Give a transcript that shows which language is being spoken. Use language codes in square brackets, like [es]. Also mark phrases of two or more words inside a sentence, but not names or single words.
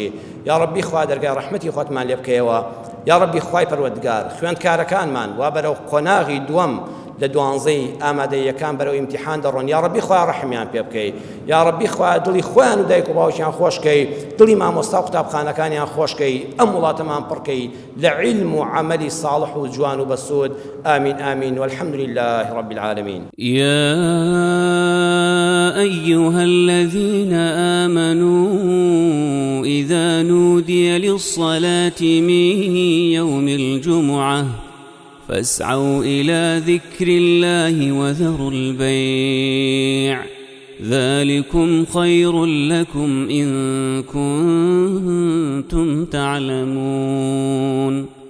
[ckb] یا ڕەبی خوایە دەرگای ڕەحمەتی خۆتمان لێ بکەیەوە. یا ڕەبی خوای پەروەردگار خوێندکارەکانمان وا بەرەو قۆناغی دووەم لە دوانزەی ئامادەیەکان بەرەو ئیمتیحان دەڕۆن. یا ڕەبی خوایە ڕەحمیان پێ بکەی. یا ڕەبی خوایە دڵی خۆیان و دایک و باوکیان خۆشکەی، دڵی مامۆستا و قوتابخانەکانیان خۆشکەی، ئەم وڵاتەمان پڕکەی لە عیلم و عەمەلی صالح و جوان و بەسوود. [ar] آمین آمین والحمد لله رب العالمين. يا أيها الذين آمنوا إذا نودي للصلاة من يوم الجمعة فاسعوا إلى ذكر الله وذروا البيع ذلكم خير لكم إن كنتم تعلمون.